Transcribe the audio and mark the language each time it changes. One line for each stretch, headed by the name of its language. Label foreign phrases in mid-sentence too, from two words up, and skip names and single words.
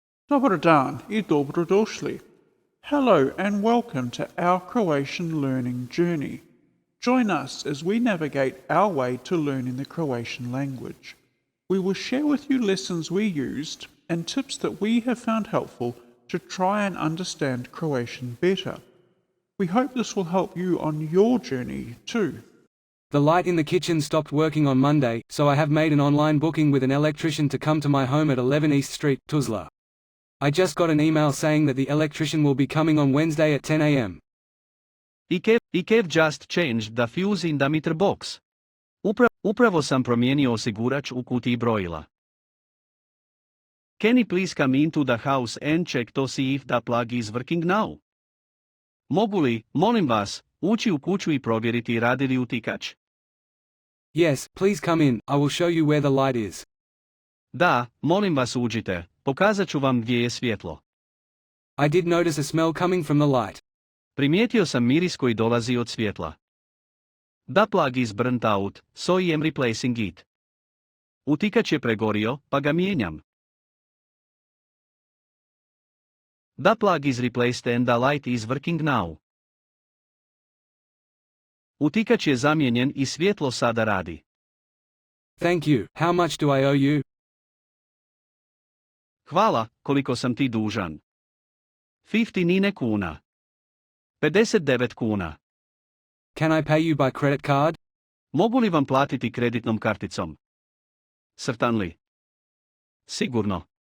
Croatian: Dobar dan I dobrodošli.
English: Hello and welcome to our Croatian learning journey. Join us as we navigate our way to learning the Croatian language. We will share with you lessons we used and tips that we have found helpful to try and understand Croatian better. We hope this will help you on your journey too. The light in the kitchen stopped working on Monday, so I have made an online booking with an electrician to come to my home at 11 East Street, Tuzla. I just got an email saying that the electrician will be coming on Wednesday at 10 a.m. I've just changed the fuse in the meter box.
Croatian: Upravo sam promijenio osigurač u kutiji brojila.
English: Can you please come into the house and check to see if the plug is working now?
Croatian: Mogu li, molim vas, ući u kuću i provjeriti radi li utikač?
English: Yes, please come in, I will show you where the light is.
Croatian: Da, molim vas uđite, pokazat ću vam gdje je svjetlo.
English: I did notice a smell coming from the light.
Croatian: Primijetio sam miris koji dolazi od svjetla.
English: The plug is burnt out, so I am replacing it.
Croatian: Utikač je pregorio, pa ga mijenjam.
English: The plug is replaced and the light is working now.
Croatian: Utikač je zamijenjen i svjetlo sada radi.
English: Thank you, how much do I owe you?
Croatian: Hvala, koliko sam ti dužan. 59 kuna. 59 kuna.
English: Can I pay you by credit card?
Croatian: Mogu li vam platiti kreditnom karticom?
English: Certainly. Sigurno.